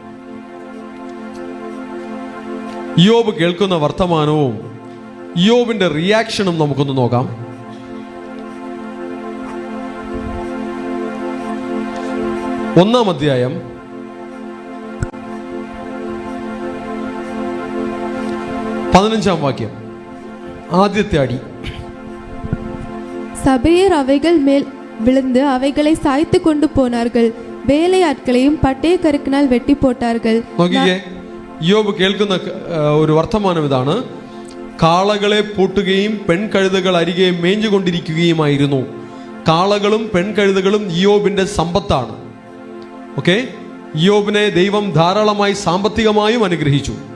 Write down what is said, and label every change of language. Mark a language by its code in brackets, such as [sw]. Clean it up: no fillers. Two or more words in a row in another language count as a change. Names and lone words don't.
[ml] ഇയ്യോബ് കേൾക്കുന്ന വർത്തമാനവും ഇയ്യോബിന്റെ റിയാക്ഷനും നമുക്കൊന്ന് നോക്കാം. 1-ാം അധ്യായം 15-ാം വാക്യം, ആദ്യത്തെ അടി. [ta] சபையர் அவைகள் மேல் விழுந்து அவைகளை சாய்த்து கொண்டு போனார்கள். வேலையாட்களையும் பட்டயக்கருக்கினால் வெட்டி போட்டார்கள். [ml] നോക്കിക്കേ, യോബ് കേൾക്കുന്ന ഒരു വർത്തമാനം ഇതാണ്: കാളകളെ പൂട്ടുകയും പെൺകഴുതകൾ അരികെ മേഞ്ഞുകൊണ്ടിരിക്കുകയുമായിരുന്നു. കാളകളും പെൺകഴുതകളും യോബിന്റെ സമ്പത്താണ്. ഓക്കെ, യോബിനെ ദൈവം ധാരാളമായി സാമ്പത്തികമായും അനുഗ്രഹിച്ചു.